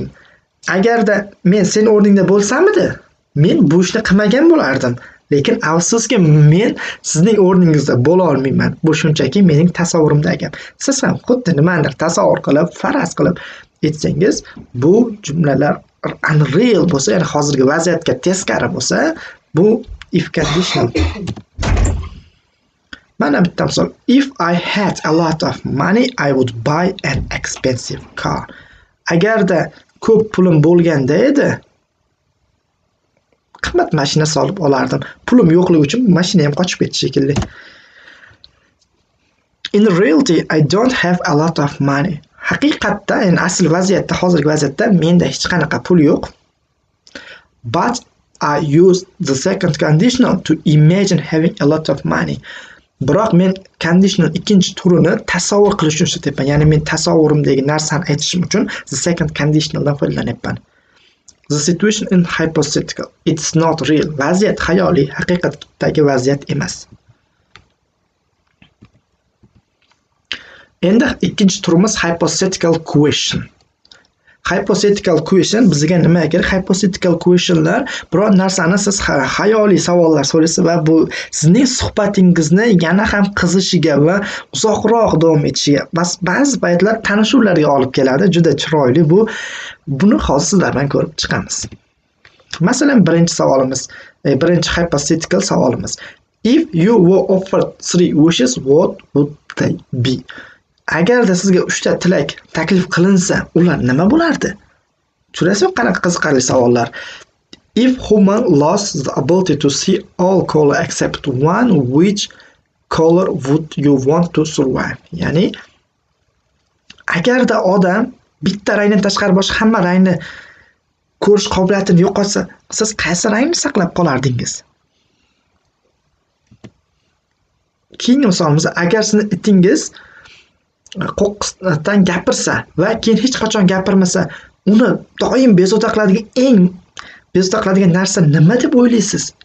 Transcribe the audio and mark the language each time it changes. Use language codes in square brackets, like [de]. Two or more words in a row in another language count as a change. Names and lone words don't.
[uz] Agarda men sen o'rningda bo'lsam edi, men bu ishni qilmagan bo'lardim. Lekin afsuski men sizning o'rningizda bo'la olmayman. Bu shunchaki mening tasavvurimdagi gap. Siz ham xuddi nimanidir tasavvur qilib, faraz qilib aytsangiz, bu jumlalar unreal bo'lsa, ya'ni hozirgi vaziyatga teskari bo'lsa, bu [en] if conditional. [uz] Mana bitta misol. [en] If I had a lot of money, I would buy an expensive car. [uz] Agarda ko'p pulim bo'lganda edi, qimmat mashina solib olardim. Pulim yo'qligi uchun mashina ham qochib ketdi shekilli. [en] In reality, I don't have a lot of money. [uz] Haqiqatda, ya'ni asl vaziyatda, hozirgi vaziyatda menda hech qanaqa pul yo'q. [en] But I use the second conditional to imagine having a lot of money. [uz] Biroq men conditional ikkinchi turini tasavvur qilish uchun ishlatyapman. Ya'ni men tasavvurimdagi narsani aytishim uchun [en] the second conditionaldan [uz] foydalanyapman. [en] The situation in hypothetical. It's not real. [uz] Vaziyat xayoliy, haqiqatdagi vaziyat emas. Endi ikkinchi turimiz [en] hypothetical question. Hypothetical question [uz] bizga nima kerak? [en] Hypothetical questionlar [uz] biror narsani siz xayoliy savollar so'raysiz va bu sizning suhbatingizni yana ham qizishiga va uzoqroq davom etishiga, ba'zi paytlar tanishuvlarga olib keladi. Juda chiroyli bu. Buni hozir sizlar bilan ko'rib chiqamiz. Masalan, birinchi savolimiz, birinchi hypothetical savolimiz. [en] If you were offered 3 wishes, what would they be? [uz] Agarda sizga 3 ta tilak taklif qilinsa, ular nima bo'lardi? Tushunasizmi, qanaqa qiziqarli savollar. [en] If human lost the ability to see all color except one, which color would you want to survive? [uz] Ya'ni agarda odam bitta rangdan tashqari boshqa hamma rangni ko'rish qobiliyatini yo'qotsa, siz qaysi rangni saqlab qolardingiz? Keyingi misolimiz, agar sizni itingiz qo'qqisdan gapirsa va keyin hech qachon gapirmasa, uni doim bezovta qiladigan narsa nima deb o'ylaysiz?